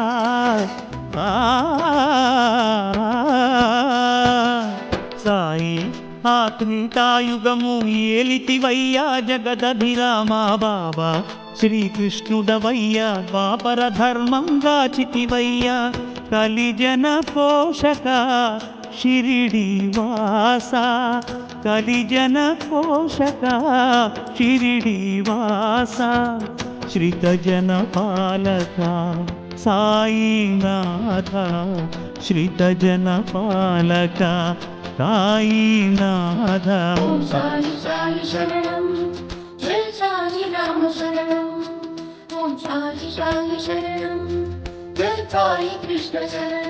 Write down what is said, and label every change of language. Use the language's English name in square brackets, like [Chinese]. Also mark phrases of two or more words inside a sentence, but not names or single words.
[Telugu] సాయి ఆ త్రేతాయుగము ఏలితివయ్యా జగదభిరామా బాబా శ్రీకృష్ణుడవయ్యా ద్వాపర ధర్మం దాచితివయ్యా కలిజన పోషక [Sanskrit] शिरिडी वासा कलिजन पोषक शिरिडी वासा श्रितजन पालक साईनाथ श्रितजन पालक साईनाथ ओम साई साई शरणं जय साई राम शरणं ओम साई साई शरणं जय साई कृष्ण शरणं